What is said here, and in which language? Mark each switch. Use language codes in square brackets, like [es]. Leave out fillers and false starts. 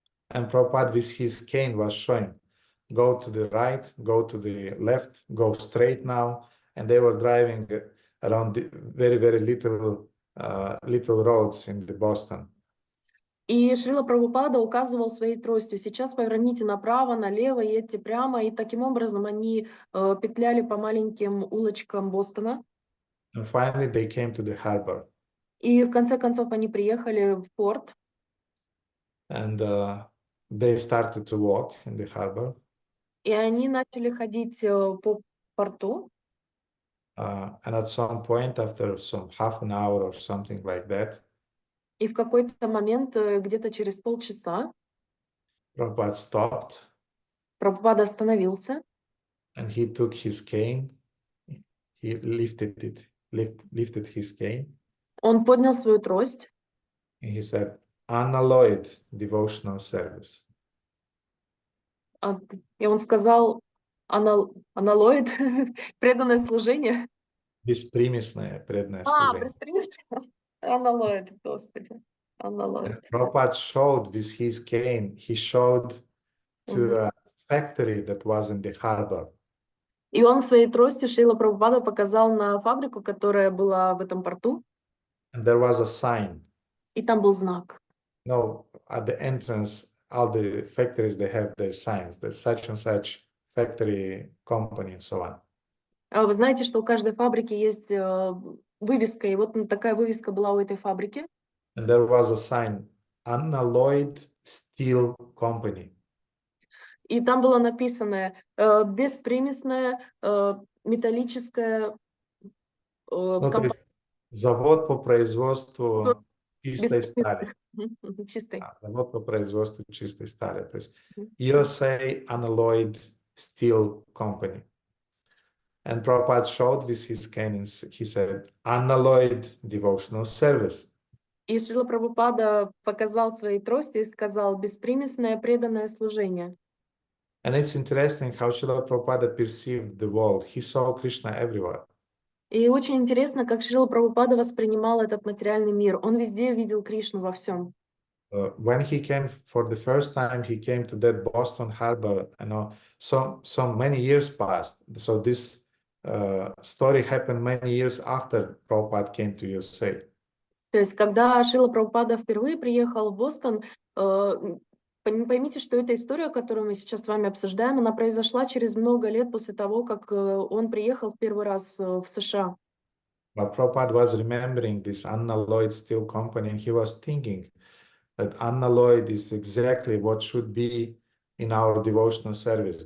[en] And Prabhupada with his cane was showing, go to the right, go to the left, go straight now. And they were driving around the very, very little roads in the Boston. [ru] И Шрила Прабхупада указывал своей тростью: сейчас поверните направо, налево, едьте прямо. И таким образом они петляли по маленьким улочкам Бостона. [en] And finally they came to the harbor. [ru] И в конце концов они приехали в порт. [en] And they started to walk in the harbor. [ru] И они начали ходить по порту. [en] And at some point, after some half an hour or something like that, [ru] И в какой-то момент, где-то через полчаса, [en] Prabhupada stopped [ru] Прабхупада остановился. [en] and he took his cane. He lifted his cane. [ru] Он поднял свою трость. [en] And he said, unalloyed devotional service. [ru] И он сказал: аналоид, преданное служение. Беспримесное преданное служение. Аналоид, Господи. Аналоид. [en] And Prabhupada showed with his cane, he showed to a factory that was in the harbor. [ru] И он своей тростью, Шрила Прабхупада, показал на фабрику, которая была в этом порту. [en] And there was a sign. [ru] И там был знак. [en] No, at the entrance, all the factories, they have their signs. There's such and such factory, company, and so on. [ru] Вы знаете, что у каждой фабрики есть вывеска, и вот такая вывеска была у этой фабрики. [en] And there was a sign, unalloyed steel company. [ru] И там было написано беспримесная металлическая компания. Завод по производству чистой стали. Чистой. Завод по производству чистой стали. То есть USA Unalloyed Steel Company. [en] And Prabhupada showed with his cane, he said, unalloyed devotional service. [ru] И Шрила Прабхупада показал своей трости и сказал: беспримесное преданное служение. [en] And it's interesting how Srila Prabhupada perceived the world. He saw Krishna everywhere. [ru] И очень интересно, как Шрила Прабхупада воспринимал этот материальный мир. Он везде видел Кришну во всем. [en] When he came for the first time, he came to that Boston harbor. You know, so many years passed. So this story happened many years after Prabhupada came to USA. [ru] То есть, когда Шрила Прабхупада впервые приехал в Бостон, поймите, что эта история, которую мы сейчас с вами обсуждаем, она произошла через много лет после того, как он приехал в первый раз в США. [en] But Prabhupada was remembering this unalloyed steel company, and he was thinking that unalloyed is exactly what should be in our devotional service.